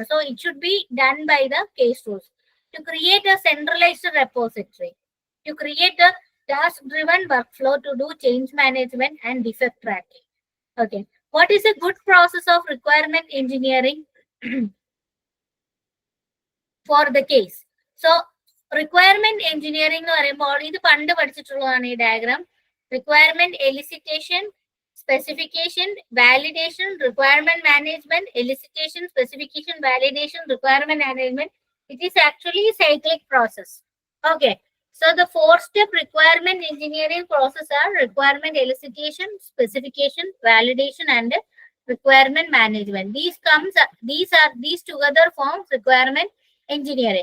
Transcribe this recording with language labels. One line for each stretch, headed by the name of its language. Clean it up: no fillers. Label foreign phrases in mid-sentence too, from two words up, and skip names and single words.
English: So it should be done by the case tools to create a centralized repository, to create a task-driven workflow to do change management and defect tracking. Okay, what is a good process of requirement engineering for the case? So requirement engineering
Malayalam: എന്ന് പറയുമ്പോൾ ഇത് പണ്ട് പഠിച്ചിട്ടുള്ളതാണ് ഈ ഡയഗ്രാം.
English: Requirement elicitation, specification, validation, requirement management, elicitation, specification, validation, requirement management. It is actually a cyclic process. Okay. So the 4-step requirement engineering process are requirement elicitation, specification, validation, and requirement management. These together forms requirement engineering.